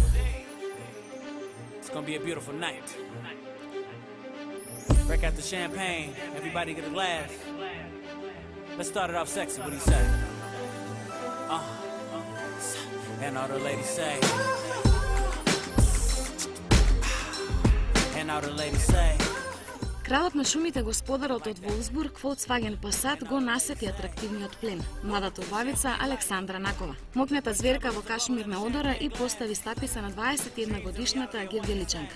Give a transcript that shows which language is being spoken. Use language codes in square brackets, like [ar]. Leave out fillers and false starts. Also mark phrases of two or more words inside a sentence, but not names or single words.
[en] It's gonna be a beautiful night. Break out the champagne, everybody get a glass. Let's start it off sexy, what do you say? And all the ladies say. And all the ladies say. [mk] Кралот на шумите, господарот од Волсбург, Volkswagen Passat, го насети атрактивниот плен, младата убавица Александра Накова. Мокната зверка во кашмирна одора и постави стапица на 21 годишната гевгеличанка.